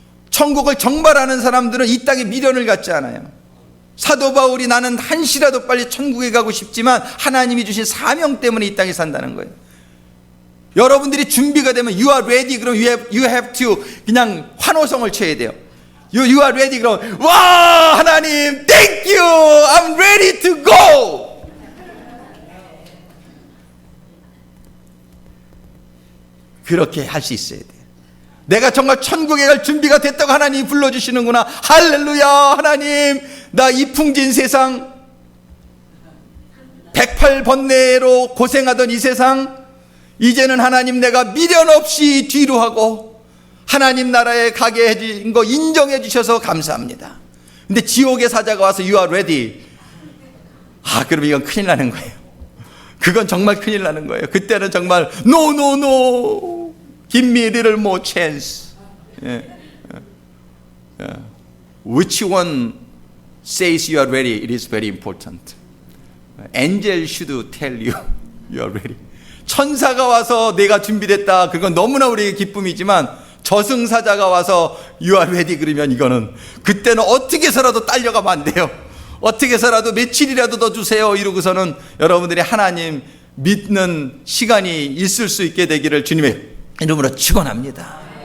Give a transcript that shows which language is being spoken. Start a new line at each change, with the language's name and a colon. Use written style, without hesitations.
Korean: 천국을 정발하는 사람들은 이 땅에 미련을 갖지 않아요. 사도 바울이 나는 한시라도 빨리 천국에 가고 싶지만 하나님이 주신 사명 때문에 이 땅에 산다는 거예요. 여러분들이 준비가 되면
English: you are ready
Korean: 그럼
English: you have to
Korean: 그냥 환호성을 쳐야 돼요.
English: You are ready
Korean: 그럼 와 하나님
English: thank you I'm ready to go.
Korean: 그렇게 할 수 있어야 돼요. 내가 정말 천국에 갈 준비가 됐다고 하나님이 불러주시는구나. 할렐루야. 하나님 나 이 풍진 세상 108번뇌로 고생하던 이 세상 이제는 하나님 내가 미련 없이 뒤로 하고 하나님 나라에 가게 해준 거 인정해 주셔서 감사합니다. 근데 지옥의 사자가 와서
English: You are ready.
Korean: 그럼 이건 큰일 나는 거예요. 그건 정말 큰일 나는 거예요. 그때는 정말
English: No, no, no. Give me a little more chance. Which one says you are ready? It is very important. Angel should tell you you are ready.
Korean: 천사가 와서 내가 준비됐다. 그건 너무나 우리에게 기쁨이지만 저승사자가 와서
English: You are ready
Korean: 그러면 이거는 그때는 어떻게 해서라도 딸려가면 안 돼요. 어떻게 해서라도 며칠이라도 더 주세요. 이러고서는 여러분들이 하나님 믿는 시간이 있을 수 있게 되기를 주님의 이름으로 축원합니다.